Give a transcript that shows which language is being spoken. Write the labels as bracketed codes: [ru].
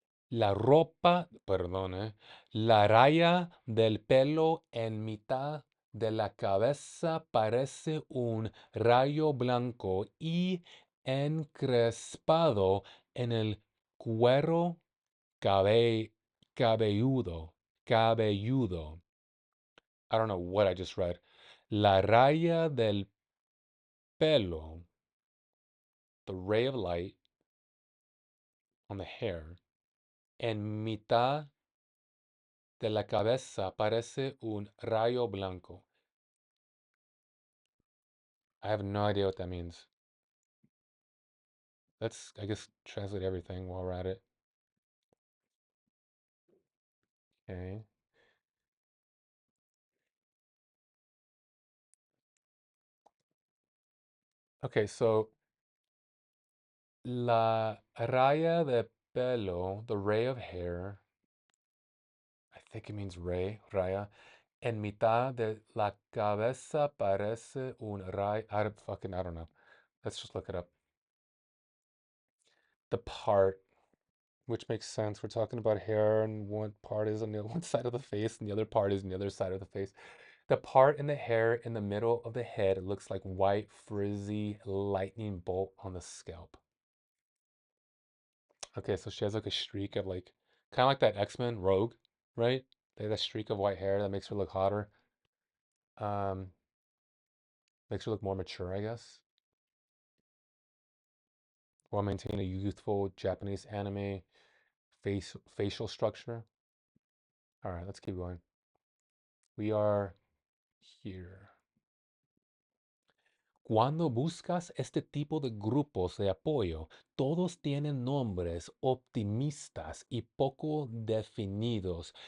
[es] La ropa, perdone, la raya del pelo en mitad de la cabeza parece un rayo blanco y encrespado en el cuero cabe- cabelludo, cabelludo. [en] I don't know what I just read. [es] La raya del pelo, the ray of light on the hair, en mitad de la cabeza parece un rayo blanco. [en] I have no idea what that means. Let's, I guess, translate everything while we're at it. Okay. Okay, so la raya de pelo, the ray of hair, I think it means ray, raya. [es] En mitad de la cabeza parece un ray. [en] I don't know. Let's just look it up. The part, which makes sense. We're talking about hair, and one part is on the one side of the face, and the other part is on the other side of the face. The part in the hair in the middle of the head looks like white, frizzy lightning bolt on the scalp. Okay, so she has like a streak of like, kind of like that X-Men Rogue, right? They have that streak of white hair that makes her look hotter. Um, Makes her look more mature, I guess. While maintaining a youthful Japanese anime facial structure. All right, let's keep going. We are here. [es] Cuando buscas este tipo de grupos de apoyo, todos tienen nombres optimistas y poco definidos.